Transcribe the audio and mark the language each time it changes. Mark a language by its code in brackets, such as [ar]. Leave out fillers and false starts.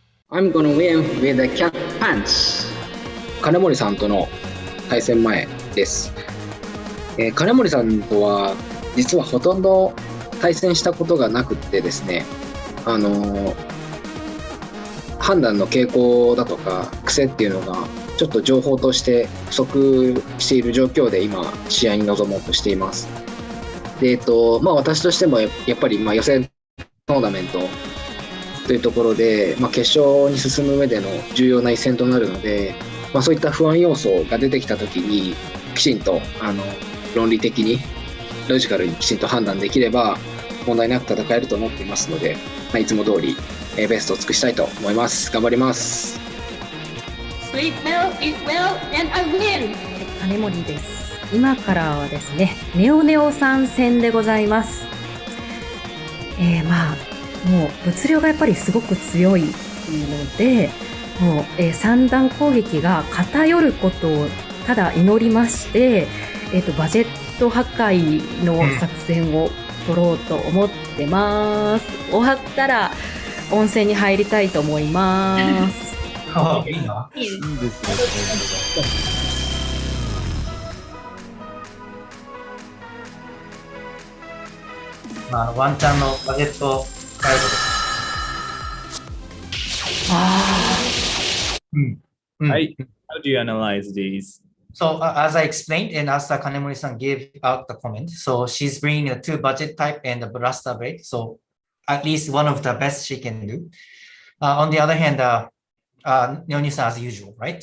[en] I'm gonna win with the cat pants. [ja] 金森さんとの対戦前です。金森さんとは実はほとんど対戦したことがなくってですね、判断の傾向だとか癖っていうのがちょっと情報として不足している状況で今試合に臨もうとしています。で、私としてもやっぱり予選トーナメントというところで、決勝に進む上での重要な一戦となるので、そういった不安要素が出てきたときにきちんと論理的にロジカルにきちんと判断できれば問題なく戦えると思っていますので、いつも通りベストを尽くしたいと思います。頑張ります。 [en] Sleep well, eat well, and I win! [ja] 金森です。今からはですね、ネオネオ参戦でございます。もう物量がやっぱりすごく強いので、もう、三段攻撃が偏ることをただ祈りまして、バジェット破壊の作戦を取ろうと思ってます。終わったら温泉に入りたいと思います。いいな。いいですね。ワンチャンのバジェット変えること。 [en] How do you analyze these? So as I explained, and as Kanemori-san gave out the comment, so she's bringing a 2 budget type and a Blaster Blade. So at least one of the best she can do. On the other hand, Neoni-san as usual, right?